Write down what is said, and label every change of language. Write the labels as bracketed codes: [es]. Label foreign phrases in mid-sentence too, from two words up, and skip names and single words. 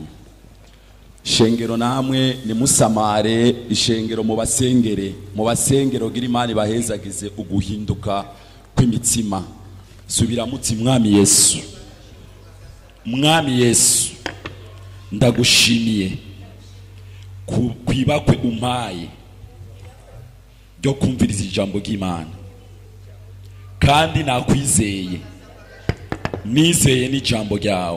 [rn] Shengero namwe nimusamare, ishengero mu basengero gira Imana bahezagize uguhinduka kw'imitima. Subira muti mwami Yesu, mwami Yesu, ndagushimiye kwibakwe umpaye ryo kumviriza ijambo ry'Imana, kandi nakwizeye, nizeye n'ijambo ryawe.